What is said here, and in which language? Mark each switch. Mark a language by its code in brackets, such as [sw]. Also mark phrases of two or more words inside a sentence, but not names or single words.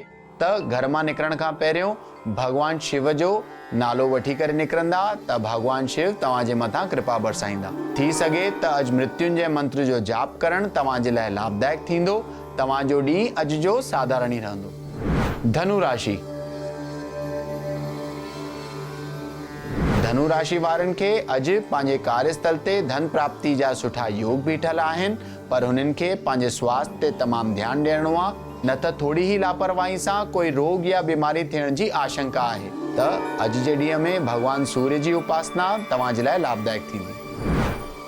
[sd] त घर मां निकिरण खां पहिरियों भगवान शिव जो नालो वठी करे निकिरंदा त भगवान शिव तव्हांजे मथां कृपा बरसाईंदा। थी सघे त अॼु मृत्युंजय मंत्र जो जाप करणु तव्हांजे लाइ लाभदायक थींदो। तव्हांजो ॾींहुं अॼु जो साधारण ई रहंदो। धनु राशि। धनु राशि वारनि खे अॼु पंहिंजे कार्यस्थल ते धन प्राप्ति जा सुठा योग बीठल आहिनि, पर हुननि खे पंहिंजे स्वास्थ्य ते तमामु ध्यानु ॾियणो आहे, न त थोड़ी ही लापरवाही सां कोई रोग या बीमारी थियण जी आशंका आहे। त अॼु जे ॾींहं में भगवान सूर्य जी उपासना तव्हांजे लाइ लाभदायक थींदी।